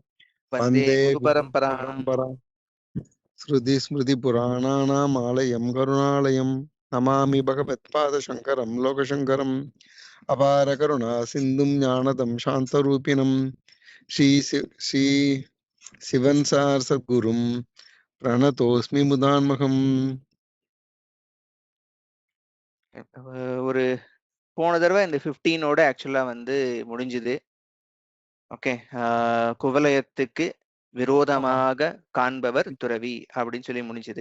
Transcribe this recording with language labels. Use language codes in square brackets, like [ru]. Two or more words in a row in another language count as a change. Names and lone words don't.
[sa] वन्दे वन्दे गुरुपरम्पराम्। गुरुपरम्पराम्। श्रुतिस्मृतिपुराणानाम् आलयं करुणालयं नमामि भगवत्पादशङ्करं लोकशङ्करम् अपारकरुणा सिन्धुं ज्ञानदं शान्तरूपिणं श्री சிவன் சார் सद्गुरुं प्रणतोऽस्मि मुदात्मकम्. [ta] ஒரு போன தடவை இந்த 15ஓட ஆக்சுவலா வந்து முடிஞ்சுது. ஓகே, குவலயத்துக்கு விரோதமாக காண்பவர் துறவி அப்படின்னு சொல்லி முடிஞ்சுது.